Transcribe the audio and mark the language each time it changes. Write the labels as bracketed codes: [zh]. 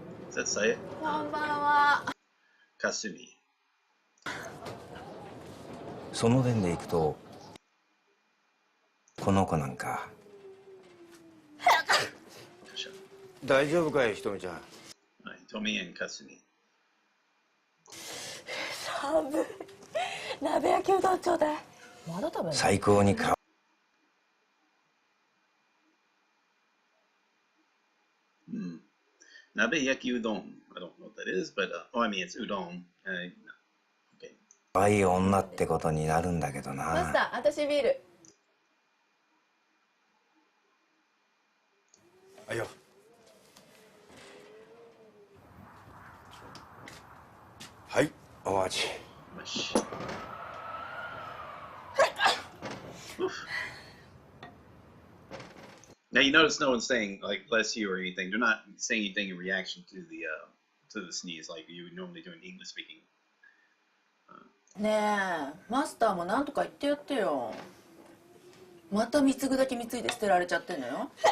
[en] Does that say it? [ja] こんばんは。 Kasumi. その点でいくとこの子なんか。大丈夫かい、ひとみちゃん。はい、Tomi and Kasumi. 寒い。鍋焼きうどんちょうだい。まだ食べない。最高にか。 Nabe yaki udon. [en] I don't know what that is, but oh, I mean it's udon. Okay. [ja] 可愛い女ってことになるんだけどな。マスター、私ビール。あよ。はい、お味。 [en] Now you notice no one's saying like bless you or anything. They're not saying anything in reaction to the sneeze like you would normally do in English speaking. [ja] ねえ、マスターもなんとか言ってやってよ。また貢ぐだけ貢いで捨てられちゃってんのよ。